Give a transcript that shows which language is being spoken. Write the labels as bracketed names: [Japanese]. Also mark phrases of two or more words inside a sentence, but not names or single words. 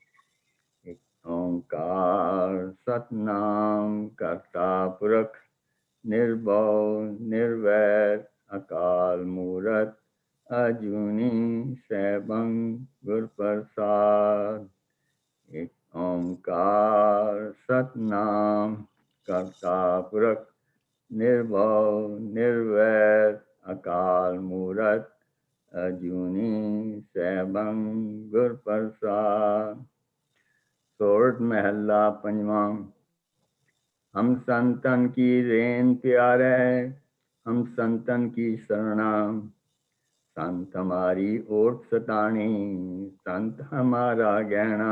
[Punjabi] ਓਅੰਕਾਰ ਸਤਿਨਾਮ ਕਰਤਾ ਪੁਰਖ ਨਿਰਭਉ ਨਿਰਵੈਰ ਅਕਾਲ ਮੂਰਤਿ ਅਜੂਨੀ ਸੈਭੰ ਗੁਰ ਪ੍ਰਸਾਦਿ। ਓਅੰਕਾਰ ਸਤਿਨਾਮ ਕਰਤਾ ਪੁਰਖ ਨਿਰਭਉ ਨਿਰਵੈਰ ਅਕਾਲ ਮੂਰਤਿ ਅਜੂਨੀ ਸੈਭੰ ਗੁਰ ਪ੍ਰਸਾਦਿ। ਸੋਰਠਿ ਮਹਲਾ ਪੰਜਵਾਂ। ਹਮ ਸੰਤਨ ਕੀ ਰੇਨ ਪਿਆਰੇ, ਹਮ ਸੰਤਨ ਕੀ ਸਰਣਾ, ਸੰਤ ਹਮਾਰੀ ਓਟ ਸਤਾਨੀ, ਸੰਤ ਹਮਾਰਾ ਗਹਣਾ।